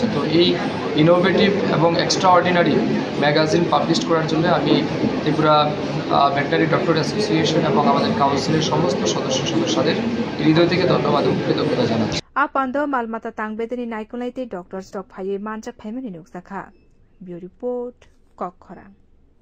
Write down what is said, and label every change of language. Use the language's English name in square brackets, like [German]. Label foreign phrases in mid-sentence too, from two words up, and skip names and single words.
[Bangla] তো এই ইনোভেটিভ এবং [English] extra ordinary magazine [Bangla] পাবলিশ করার জন্য আমি ত্রিপুরা ভেটেরিনারি ডক্টর অ্যাসোসিয়েশন এবং আমাদের কাউন্সিলের সমস্ত সদস্যদের হৃদয় থেকে ধন্যবাদ এবং কৃতজ্ঞতা জানাচ্ছি। [Kok Borok] A Panda Malmata Tangbedini Naikunlaite Doctors Stock Phaye Manjak Phaimani Nuksa Kha. [English] Bureau Report [Kok Borok] Kok Khorang.